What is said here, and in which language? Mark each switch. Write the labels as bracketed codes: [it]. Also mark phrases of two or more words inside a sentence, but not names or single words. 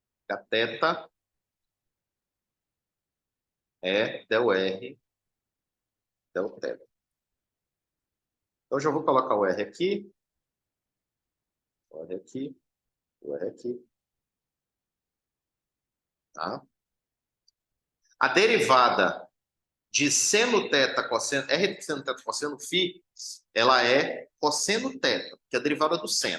[pt] Hteta é del R del θ. Então, já vou colocar o R aqui, o R aqui, o R aqui. Tá? A derivada de seno θ cosseno, R de seno θ cosseno φ, ela é cosseno θ, que é a derivada do seno.